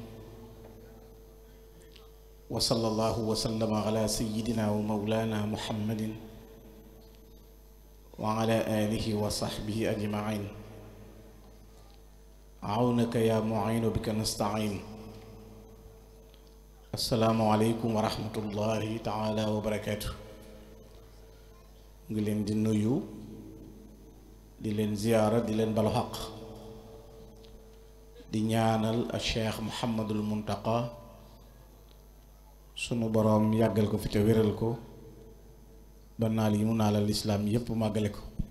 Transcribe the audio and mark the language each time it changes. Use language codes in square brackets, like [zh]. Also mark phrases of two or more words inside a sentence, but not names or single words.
[ar] وصلى الله وسلم على سيدنا ومولانا محمد وعلى آله وصحبه أجمعين. عونك يا معين بك نستعين. السلام عليكم ورحمة الله تعالى وبركاته. [wo] ngi leen di nuyu di leen ziyaara di leen balu xaq di ñaanal a Cheikh Muhammadul Muntaqa sunu boroom yàggal ko fi te wéral ko ba naal yi mu naalal lislaam yépp màggale ko.